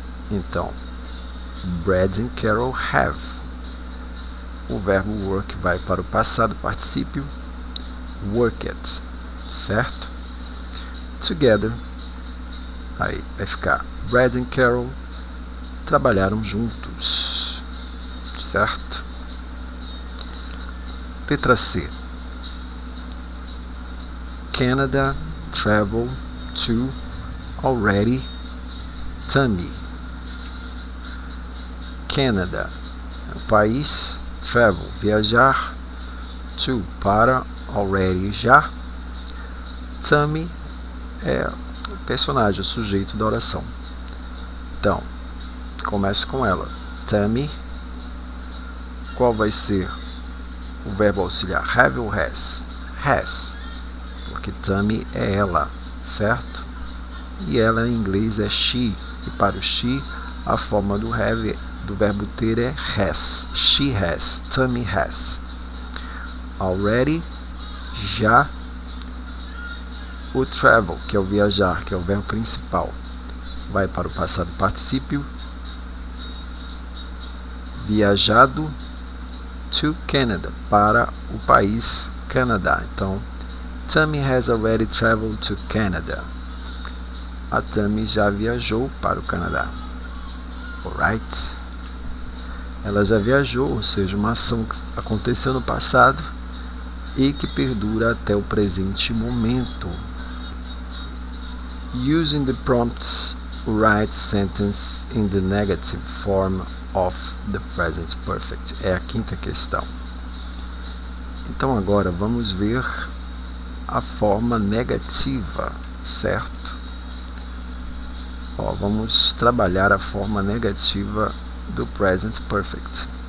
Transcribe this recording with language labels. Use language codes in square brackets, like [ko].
[pt] Então, [en] Brad and Carol have. [pt] O verbo work vai para o passado particípio, worked, certo? [en] Together, [pt] aí vai ficar Brad and Carol trabalharam juntos, certo? Letra C. [en] Canada travel to already Tammy. [pt] Canada é o país, travel, viajar, to, para, already, já. Tammy é o personagem, o sujeito da oração. Então, começo com ela. Tammy, qual vai ser o verbo auxiliar? Have ou has? Has, porque Tammy é ela, certo? E ela em inglês é she, e para o she a forma do have, do verbo ter é has. [en] She has, Tammy has. Already, já. [pt] O travel, que é o viajar, que é o verbo principal, vai para o passado particípio, viajado, [en] to Canada, [pt] para o país Canadá. [en] Então, Tammy has already traveled to Canada. [pt] A Tammy já viajou para o Canadá. [en] Alright? [pt] Ela já viajou, ou seja, uma ação que aconteceu no passado e que perdura até o presente momento. [en] Using the prompts, write sentence in the negative form of the present perfect. [pt] É a quinta questão. Então agora vamos ver a forma negativa, certo? Ó, vamos trabalhar a forma negativa do present perfect.